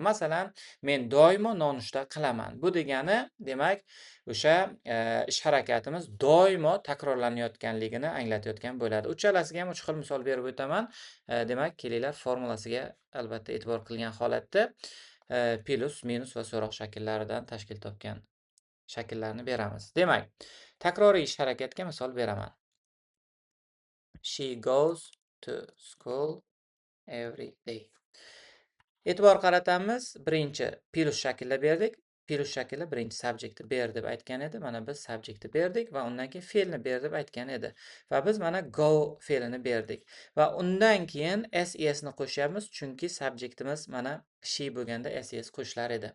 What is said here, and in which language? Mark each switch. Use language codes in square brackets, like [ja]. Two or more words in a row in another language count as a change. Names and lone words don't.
[uz] Masalan, men doimo nonushta qilaman. Bu degani demak o'sha ish harakatimiz doimo takrorlanayotganligini anglatayotgan bo'ladi. Uchalasiga ham 3 xil misol berib o'taman. Demak, kelinglar formulasiga albatta e'tibor qilgan holatda plus, minus va so'roq shakllaridan tashkil topgan shakllarni beramiz. Demak, takroriy ish harakatga misol beraman. [en] She goes to school every day. [uz] E'tibor qaratamiz. Birinchi plus shaklda berdik. Plus shakli birinchi subjektni ber deb aytgan edi. Mana biz subjektni berdik va undan keyin fe'lni ber deb aytgan edi. Va biz mana go fe'lini berdik. Va undan keyin ses ni qo'shyapmiz, chunki subjektimiz mana she bo'lganda ses qo'shilar edi.